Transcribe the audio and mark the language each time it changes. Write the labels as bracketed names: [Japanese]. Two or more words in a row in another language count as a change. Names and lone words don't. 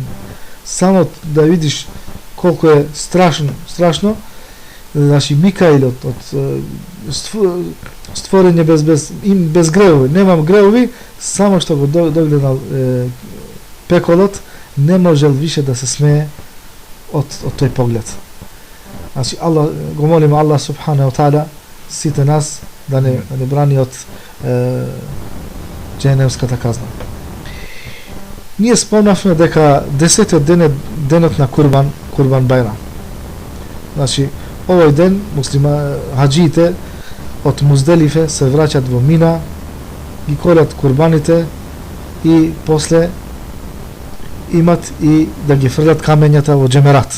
[Macedonian] Само да видиш колку е страшно, значи Микаилот од створење без гревови, немам гревови, само што го догледал пеколот, не можел више да се смее од тој поглед. Значи Аллах, го молиме [Arabic] الله سبحانه تعالى [Macedonian] сите нас да не брани од џехенемската казна. Ние спомнавме дека 10-тиот ден е денот на Курбан Бајрам. Значи овој ден хаџиите од Музделифе се враќат во Мина, ги колат курбаните и после имат и да ги фрлат камењата во џемерат.